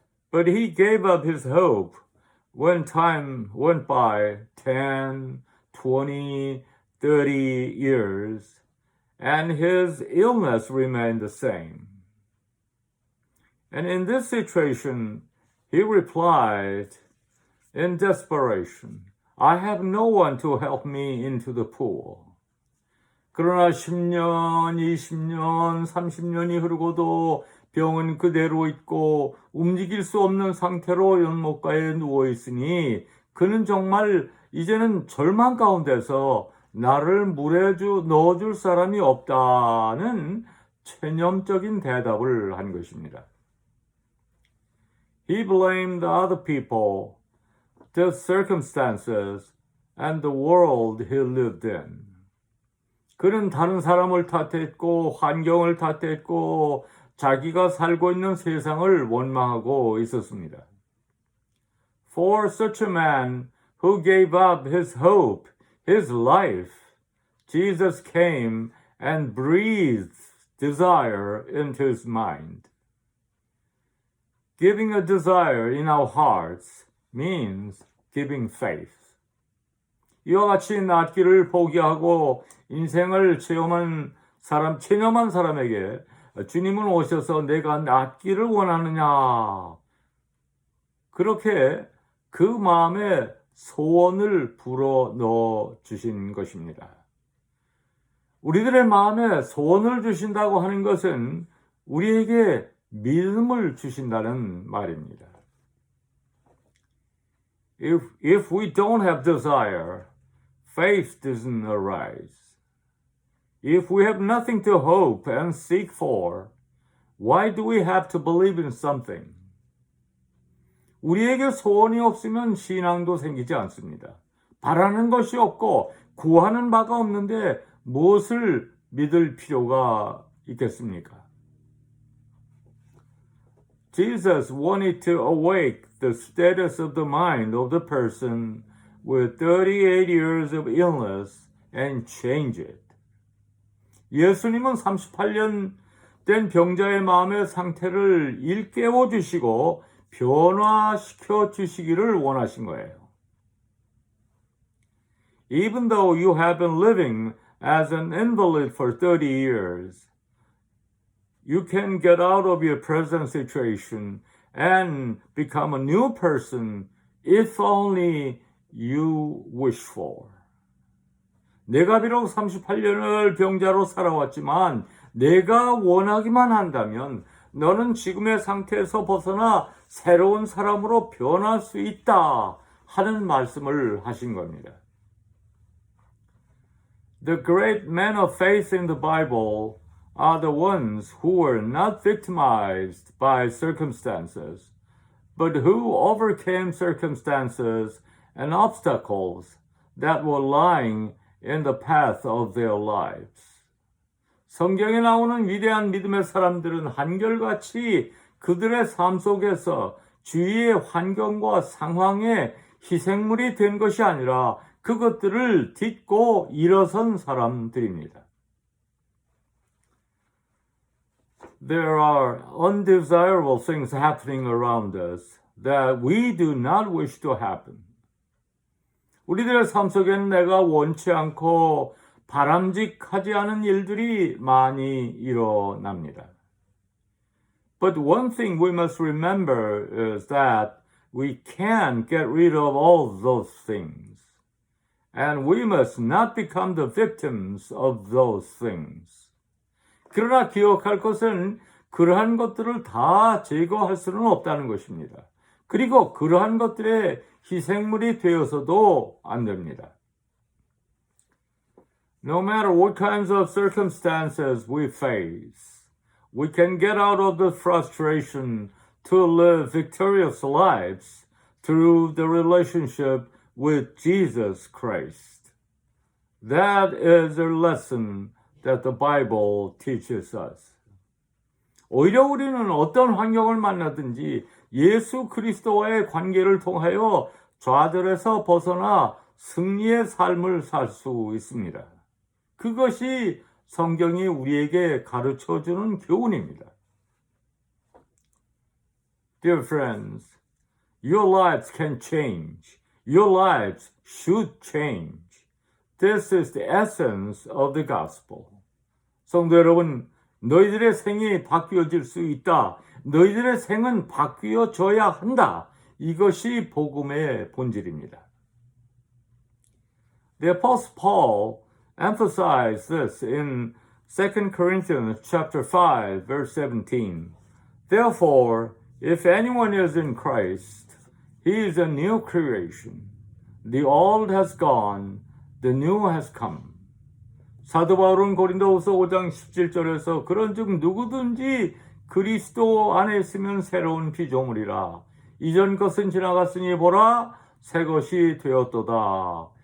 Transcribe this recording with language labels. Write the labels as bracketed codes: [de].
[en] But he gave up his hope when time went by 10, 20, 30 years, and his illness remained the same. And in this situation, he replied in desperation, I have no one to help me into the pool. [ko] 그러나 10년, 20년, 30년이 흐르고도 병은 그대로 있고 움직일 수 없는 상태로 연못가에 누워 있으니 그는 정말 이제는 절망 가운데서 나를 물에 넣어줄 사람이 없다는 체념적인 대답을 한 것입니다. [en] He blamed other people, the circumstances, and the world he lived in. [ko] 그는 다른 사람을 탓했고 환경을 탓했고 자기가 살고 있는 세상을 원망하고 있었습니다. [en] For such a man who gave up his hope, his life, Jesus came and breathed desire into his mind. Giving a desire in our hearts means giving faith. [ko] 이와 같이 낫기를 포기하고 인생을 체념한 사람에게 주님은 오셔서 내가 낫기를 원하느냐 그렇게 그 마음에 소원을 불어넣어 주신 것입니다. 우리들의 마음에 소원을 주신다고 하는 것은 우리에게 믿음을 주신다는 말입니다. [en] If we don't have desire, faith doesn't arise. If we have nothing to hope and seek for, why do we have to believe in something? [ko] 우리에게 소원이 없으면 신앙도 생기지 않습니다. 바라는 것이 없고 구하는 바가 없는데 무엇을 믿을 필요가 있겠습니까? [en] Jesus wanted to awake the status of the mind of the person with 38 years of illness and change it. [ko] 예수님은 38년 된 병자의 마음의 상태를 일깨워 주시고 변화시켜 주시기를 원하신 거예요. [en] Even though you have been living as an invalid for 30 years, you can get out of your present situation and become a new person if only you wish for. [ko] 내가 비록 38년을 병자로 살아왔지만 내가 원하기만 한다면 너는 지금의 상태에서 벗어나 새로운 사람으로 변할 수 있다 하는 말씀을 하신 겁니다. [en] The great men of faith in the Bible are the ones who were not victimized by circumstances, but who overcame circumstances and obstacles that were lying in the path of their lives. [ko] 성경에 나오는 위대한 믿음의 사람들은 한결같이 그들의 삶 속에서 주위의 환경과 상황에 희생물이 된 것이 아니라 그것들을 딛고 일어선 사람들입니다. [en] There are undesirable things happening around us that we do not wish to happen. [ko] 우리들의 삶 속에는 내가 원치 않고 바람직하지 않은 일들이 많이 일어납니다. [en] But one thing we must remember is that we can get rid of all those things. And we must not become the victims of those things. [ko] 그러나 기억할 것은 그러한 것들을 다 제거할 수는 없다는 것입니다. 그리고 그러한 것들의 희생물이 되어서도 안 됩니다. [en] No matter what kinds of circumstances we face, we can get out of the frustration to live victorious lives through the relationship with Jesus Christ. That is a lesson that the Bible teaches us. [ko] 오히려 우리는 어떤 환경을 만나든지 예수 그리스도와의 관계를 통하여 좌절에서 벗어나 승리의 삶을 살 수 있습니다. 그것이 성경이 우리에게 가르쳐주는 교훈입니다. [en] Dear friends, your lives can change. Your lives should change. This is the essence of the gospel. [ko] 성도 여러분, 너희들의 생이 바뀌어질 수 있다. 너희들의 생은 바뀌어져야 한다. 이것이 복음의 본질입니다. [en] The Apostle Paul emphasized this in 2 Corinthians chapter 5, verse 17. Therefore, if anyone is in Christ, he is a new creation. The old has gone, the new has come. [ko] 사도 바울은 고린도후서 5장 17절에서 그런즉 누구든지 그리스도 안에 있으면 새로운 피조물이라. 이전 것은 지나갔으니 보라 새 것이 되었도다.